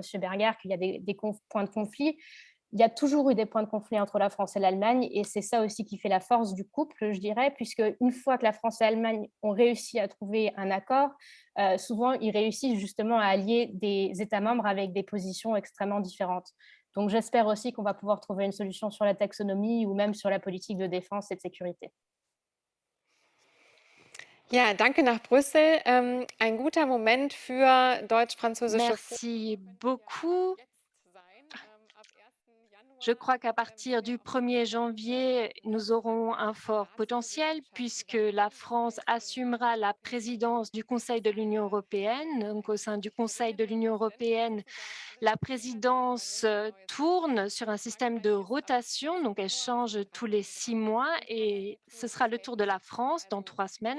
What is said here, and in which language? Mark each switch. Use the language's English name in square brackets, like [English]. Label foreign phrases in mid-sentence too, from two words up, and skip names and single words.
[French] Berger, qu'il y a des points de conflit. Il y a toujours eu des points de conflit entre la France et l'Allemagne et c'est ça aussi qui fait la force du couple, je dirais, puisque une fois que la France et l'Allemagne ont réussi à trouver un accord, souvent ils réussissent justement à allier des États membres avec des positions extrêmement différentes. Donc j'espère aussi qu'on va pouvoir trouver une solution sur la taxonomie ou même sur la politique de défense et de sécurité. [German] Ja, danke nach Brüssel. Ein guter Moment für deutsch-französische. [French] Merci beaucoup. Je crois qu'à partir du 1er janvier, nous aurons un fort potentiel puisque la France assumera la présidence du Conseil de l'Union européenne. Donc, au sein du Conseil de l'Union européenne, la présidence tourne sur un système de rotation, donc elle change tous les 6 mois et ce sera le tour de la France dans 3 semaines.